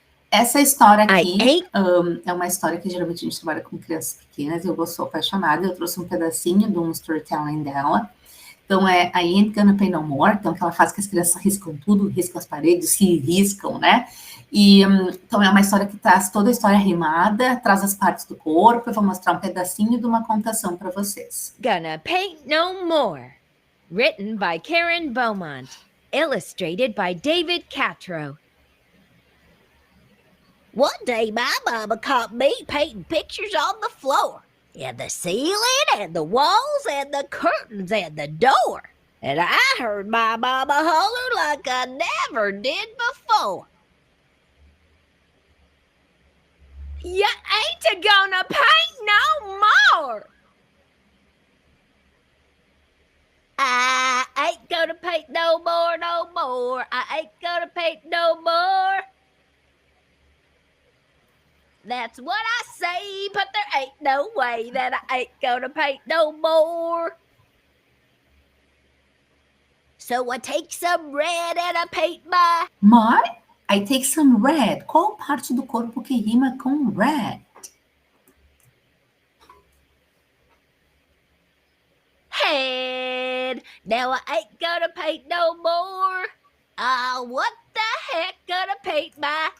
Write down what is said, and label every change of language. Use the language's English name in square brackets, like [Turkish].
[Portuguese] Essa história aqui é uma história que geralmente a gente trabalha com crianças pequenas, eu sou apaixonada, eu trouxe um pedacinho de um storytelling dela. Então, I Ain't Gonna Pay No More, então aquela fase que as crianças riscam tudo, riscam as paredes, se riscam, né? E, então, é uma história que traz toda a história rimada, traz as partes do corpo. Eu vou mostrar um pedacinho de uma contação para vocês. [English] Gonna Paint No More. Written by Karen Beaumont. Illustrated by David Catro. One day, my mama caught me painting pictures on the floor, and the ceiling, and the walls, and the curtains, and the door. And I heard my mama holler like I never did before. You ain't gonna paint no more. I ain't gonna paint no more, no more. I ain't gonna paint no more. That's what I say, but there ain't no way that I ain't gonna paint no more. So I take some red and I paint my... I take some red. [Portuguese] Qual parte do corpo que rima com red? [English] Head. Now I ain't gonna paint no more. What the heck gonna paint my...